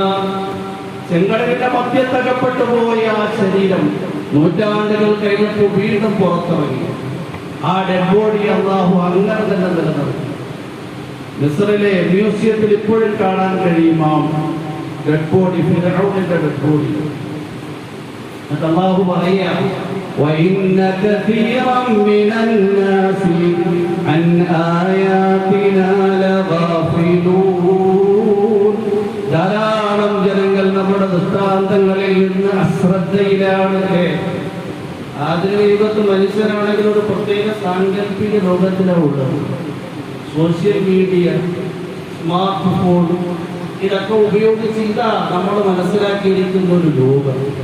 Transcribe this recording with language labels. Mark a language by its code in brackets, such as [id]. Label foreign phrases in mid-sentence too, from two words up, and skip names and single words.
[ml] ചെങ്കടലിന്റെ മധ്യത്തകപ്പെട്ടു പോയ ആ ശരീരം നൂറ്റാണ്ടുകൾ കഴിഞ്ഞപ്പോൾ വീണ്ടും പുറത്തിറങ്ങി. ആ [en] dead body [ml] അല്ലാഹു അങ്ങനെ തന്നെ നിലനിർത്തി. മിസ്രിലെ മ്യൂസിയത്തിൽ ഇപ്പോഴും കാണാൻ കഴിയും ആ [en] dead body, [ml] ഫിർഔനിന്റെ [en] dead body. [ml] എന്നിട്ട് അല്ലാഹു പറയാ, [ar] وَإِنَّ كَثِيرًا مِنَ النَّاسِ عَنْ آيَاتِنَا لَغَافِلُونَ. [ml] ധാരാളം ജനങ്ങൾ നമ്മുടെ ദൃഷ്ടാന്തങ്ങളിൽ നിന്ന് അശ്രദ്ധയിലാണ്. ആധുനിക യുഗത്ത് മനുഷ്യരാണെങ്കിൽ ഒരു പ്രത്യേക സാങ്കല്പിക ലോകത്തിലാണ് ഉള്ളത്. [en] social media, smart phone, [ml] ഇതൊക്കെ ഉപയോഗിച്ച് ഇതാ നമ്മൾ മനസ്സിലാക്കിയിരിക്കുന്ന ഒരു ലോകം.